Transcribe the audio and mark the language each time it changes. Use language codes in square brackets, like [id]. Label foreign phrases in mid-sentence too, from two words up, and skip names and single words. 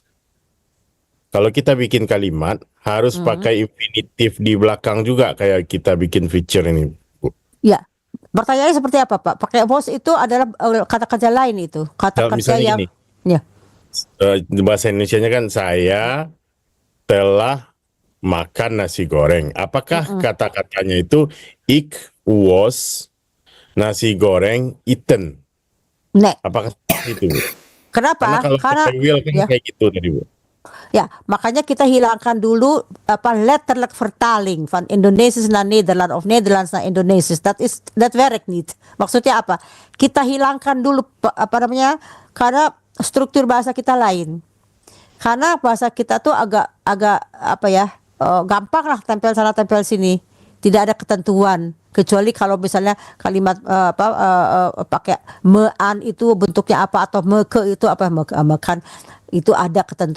[id] Kalau kita bikin kalimat harus pakai infinitif di belakang juga kayak kita bikin feature ini, Bu. Ya. Pertanyaannya seperti apa, Pak? Pakai was itu adalah kata kerja lain itu. Kata kerja yang gini, ya. Bahasa Indonesianya kan saya telah makan nasi goreng. Apakah kata-katanya itu [nl] ik was nasi goreng eaten? [id] Apakah itu, Bu? Kenapa? Karena will kan kayak gitu tadi, Bu. Ya, makanya kita hilangkan dulu [nl] letterlijk vertaling van Indonesisch naar Nederland of Nederlands naar Indonesisch. Dat werkt niet. [id] Maksudnya apa? Kita hilangkan dulu karena struktur bahasa kita lain. Karena bahasa kita tuh agak gampang lah tempel sana tempel sini. Tidak ada ketentuan kecuali kalau misalnya kalimat pakai mean itu bentuknya apa atau meke itu apa, mekan itu ada ketentuan.